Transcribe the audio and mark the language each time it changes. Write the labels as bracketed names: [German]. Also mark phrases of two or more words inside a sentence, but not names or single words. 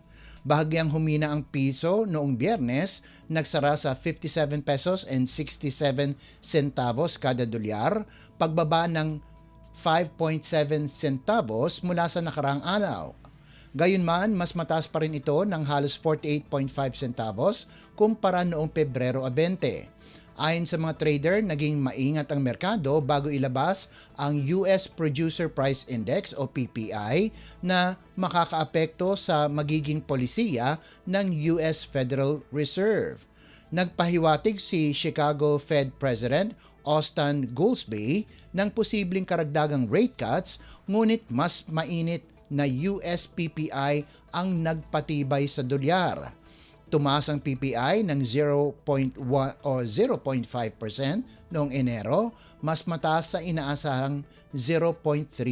[Filipino] Bahagyang humina ang piso noong Biyernes, nagsara sa 57 pesos and 67 centavos kada dolyar, pagbaba ng 5.7 centavos mula sa nakaraang araw. Gayunman, mas mataas pa rin ito ng halos 48.5 centavos kumpara noong Pebrero 20. Ayon sa mga trader, naging maingat ang merkado bago ilabas ang US Producer Price Index o PPI na makakaapekto sa magiging polisiya ng US Federal Reserve. Nagpahiwatig si Chicago Fed President Austan Goolsbee ng posibleng karagdagang [English] rate cuts, [Filipino] ngunit mas mainit na US PPI ang nagpatibay sa dolyar. Tumaas ang PPI ng 0.1 o 0.5% noong Enero, mas mataas sa inaasahang 0.3%.